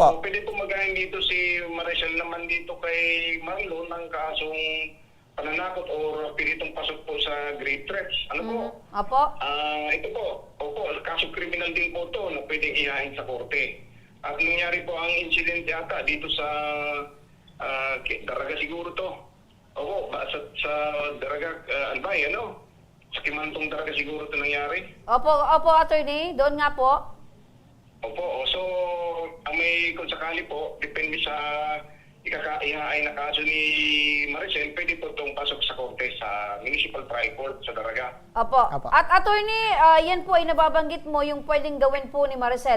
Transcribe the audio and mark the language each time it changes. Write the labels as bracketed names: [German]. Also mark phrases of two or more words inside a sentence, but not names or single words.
[Filipino] pwede po magahin dito si Maricel naman dito kay Marlon ng kasong pananakot o pilitong pasok po sa [English] grave threats. [Filipino] Ano po? Opo. Ito po, opo, kasong criminal din po to na pwedeng ihain sa korte. At nangyari po ang incident yata dito sa Daraga siguro to. Opo, sa Daraga, Albay, ano? Sa Kimantong Daraga siguro to nangyari. Opo, attorney. Doon nga po. Opo, so ang may kung sakali po, depende sa ihahain na kaso ni Maricel, pwede po itong pasok sa korte sa Municipal Trial Court sa Daraga. Opo. Opo. At attorney, yan po ay nababanggit mo yung pwedeng gawin po ni Maricel.